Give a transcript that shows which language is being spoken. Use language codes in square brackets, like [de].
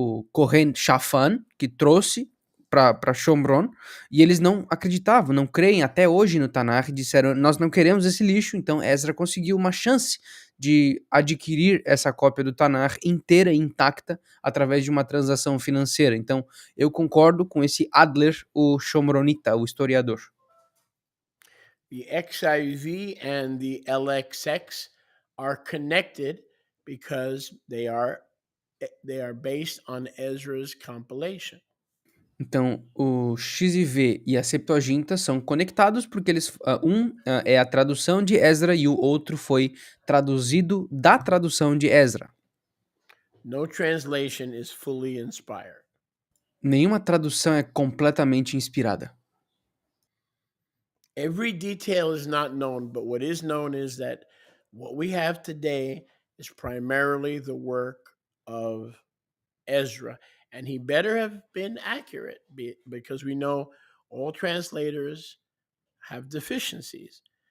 [pt] Kohen Shafan, que trouxe para Shomron, e eles não acreditavam, não creem até hoje no Tanakh, e disseram, nós não queremos esse lixo. Então Ezra conseguiu uma chance de adquirir essa cópia do Tanakh inteira e intacta através de uma transação financeira. Então eu concordo com esse Adler, o Shomronita, o historiador. [en] The XIV and the LXX are connected because they are based on Ezra's compilation. [pt] Então, o XIV e a Septuaginta são conectados porque eles é a tradução de Ezra e o outro foi traduzido da tradução de Ezra. [en] No translation is fully inspired. [pt] Nenhuma tradução é completamente inspirada. [en] Every detail is not known, but what is known is that what we have today is primarily the work of Ezra. And he better have been accurate because we know all translators have deficiencies.